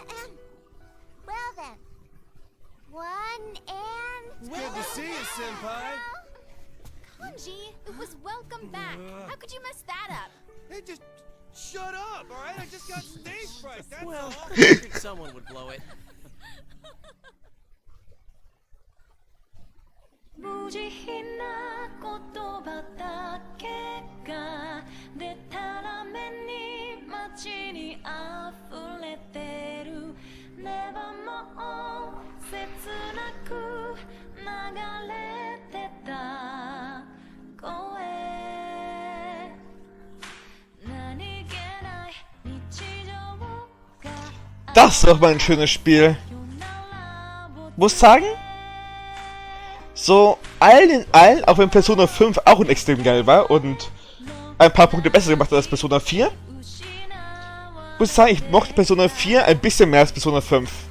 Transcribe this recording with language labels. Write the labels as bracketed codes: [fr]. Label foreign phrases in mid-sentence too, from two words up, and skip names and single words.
[en] Well then. 1 and... Good to see you, Senpai. Kanji, it was welcome back. How could you mess that up? Hey, just shut up, all right? I just got stage fright, that's Well, all. I figured someone would blow it. [ja] 無慈悲な言葉だけがでたらめに街に溢れてるネバも切なく流れてた声何気ない日常が [de] Das ist doch mal ein schönes Spiel. Muss sagen, so allen in allen, auch wenn Persona 5 auch extrem geil war und ein paar Punkte besser gemacht hat als Persona 4, muss ich sagen, ich mochte Persona 4 ein bisschen mehr als Persona 5.